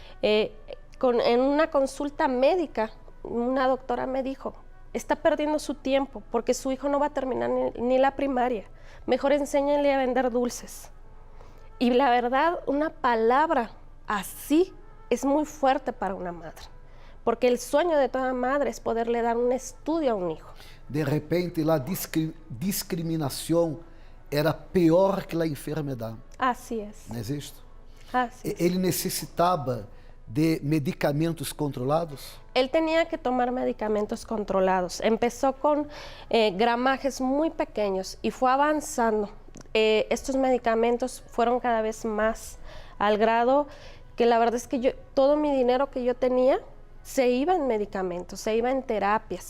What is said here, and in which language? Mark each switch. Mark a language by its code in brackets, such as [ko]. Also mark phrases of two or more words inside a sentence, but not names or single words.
[es] En una consulta médica, una doctora me dijo, está perdiendo su tiempo porque su hijo no va a terminar ni la primaria, mejor enséñenle a vender dulces. Y la verdad, una palabra así es muy fuerte para una madre, porque el sueño de toda madre es poderle dar un estudio a un hijo. [pt] De repente, a discriminação era pior que a enfermidade. [es] Así es. [pt] Não é isso? [es] Así es. [pt] Ele necessitava de medicamentos controlados? [es] Él tenía que tomar medicamentos controlados. Empezó con gramajes muy pequeños y fue avanzando. Estos medicamentos fueron cada vez más, al grado que la verdad es que todo mi dinero que yo tenía se iba en medicamentos, se iba en terapias.